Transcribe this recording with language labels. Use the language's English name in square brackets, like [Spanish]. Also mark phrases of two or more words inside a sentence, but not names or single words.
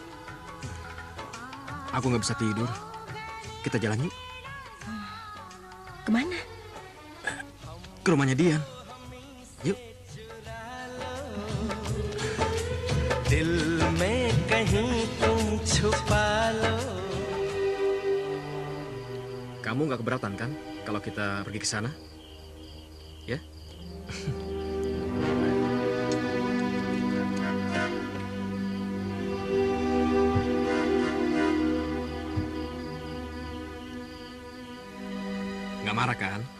[Indonesian] Aku nggak bisa tidur. Kita jalan yuk. Kemana? Ke rumahnya Dian. Yuk. [Hindi] दिल में कहीं तुम छुपा लो. [Indonesian] Kamu nggak keberatan kan kalau kita pergi ke sana? Ya? Nggak marah kan?